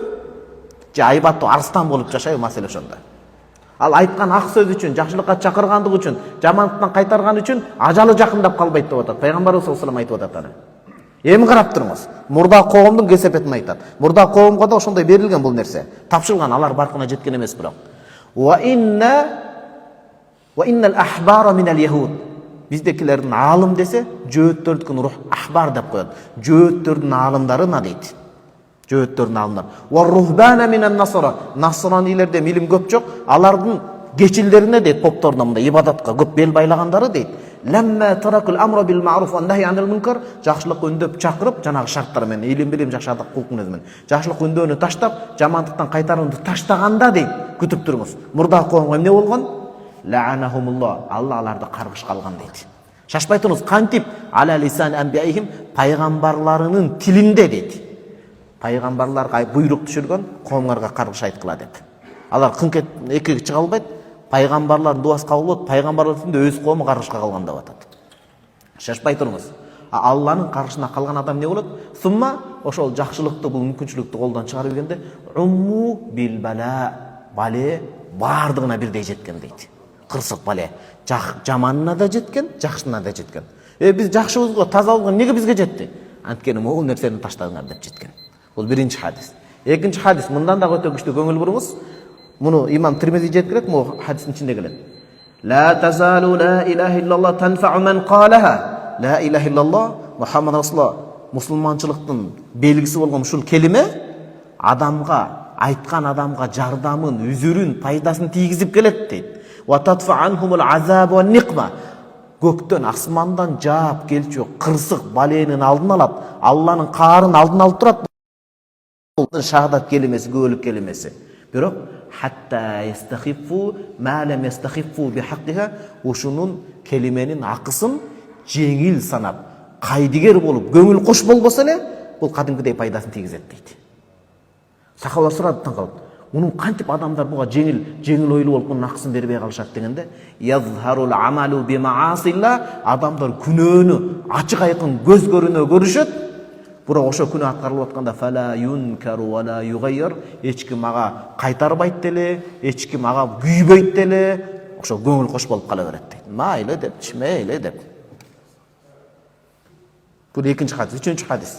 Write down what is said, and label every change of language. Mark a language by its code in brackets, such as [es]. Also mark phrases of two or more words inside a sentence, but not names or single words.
[ky] Же айбаттуу арстан болуп жашайбы, маселе ошондо. Ал айткан ак сөз үчүн, жакшылыкка чакыргандык үчүн, жамандыктан кайтарган үчүн ажалы жакындап калбайт деп атат. Пайгамбарыбыз [ar] صلى الله عليه [ky] айтып атат аны. Эми карап туруңуз. Мурда коомдун кесепетин айтат. Мурда коомго да ошондой берилген бул нерсе. Тапшырган, алар баркына жеткен эмес бирок. [ar] وإن الأحبار من اليهود. [ky] Биздекилердин аалым десе, жөөттөрдүн рух ахбар деп коет. Жөөттөрдүн аалымдарына дейт. Жөөттөрдүн аалымдар. [ar] والرهبان من النصارى. [ky] Насранилерде илим көп жок, алардын кечилдерине дейт, попторуна мындай ибадатка көп бел байлагандары дейт. [ar] لما تركوا الأمر بالمعروف والنهي عن المنكر, [ky] жакшылыкка үндөп чакырып, жанагы шарттар менен илим билим жакшы адак кулк мүнөз менен жакшылык үндөөнү таштап, жамандыктан кайтарууну таштаганда дейт, күтүп туруңуз. Мурда коомго эмне болгон? Лаанахумуллах, Алла аларды каргыш калган дейт. Шашпай туруңуз, кантип [ar] على لسان أنبيائهم, [ky] пайгамбарларынын тилинде дейт. Пайгамбарларга буйрук түшүргөн, коомдарга каргыш айткыла деп. Алар кыңк экиге чыга албайт. Пайгамбарлардын дуасы кабыл болот, пайгамбарлар үстүндө өз коому каргышка калган деп атат. Шашпай туруңуз. Алланын каргышына калган адам не болот? Сумма ошол жакшылыкты, бул мүмкүнчүлүктү колдон чыгарып келгенде [ar] عمّ بالبلاء, [ky] бале бардыгына бирдей жеткен дейт. Кырсык бале, жаманына да жеткен, жакшысына да жеткен. Биз жакшыбызга, тазалыкка неге бизге жетти? Анткени могул нерсени таштадыңар деп жеткен. Бул биринчи хадис. Экинчи хадис мындан да өтө күчтүү көңүл буруңуз. Муну имам Тирмизи жеткирет, могу хадистин ичинде келет. [ar] لا تزال لا إله إلا الله تنفع من قالها. لا إله إلا الله محمد رسول الله [ky] мусулманчылыктын белгиси болгон ушул келиме адамга, айткан адамга жардамын, үзүрүн, пайдасын тийгизип келет дейт. [ar] وتدفع عنهم العذاب والنقمة. [ky] Көктөн, асмандан жаап келчү кырсык баленин алдын алат, Алланын каарын алдын алып турат. Бул шахадат келимеси, көөлүк келимеси. Бирок [ar] حتى يستخفوا ما لم يستخفوا بحقها, [ky] ушунун келименин акысын жеңил санап, кайдыгер болуп, көңүл кош болбосо эле, бул кадимкидей пайдасын тийгизет дейт. Сахабалар сурады, таң калып, мунун кантип адамдар буга жеңил ойлуу болуп мунун акысын бербей калышат дегенде, [ar] يظهر العمل بمعاصي الله, [ky] адамдар күнөөнү ачык айкын көз көрүнө көрүшөт. Бирок ошо күнөө аткарылып атканда [ar] فلا ينكر ولا يغير, [ky] эч ким ага кайтарбайт деле, эч ким ага күйбөйт деле, ошо көңүл кош болуп кала берет дейт. Майлы деп, чимейле деп. Бул экинчи хадис. Үчүнчү хадис.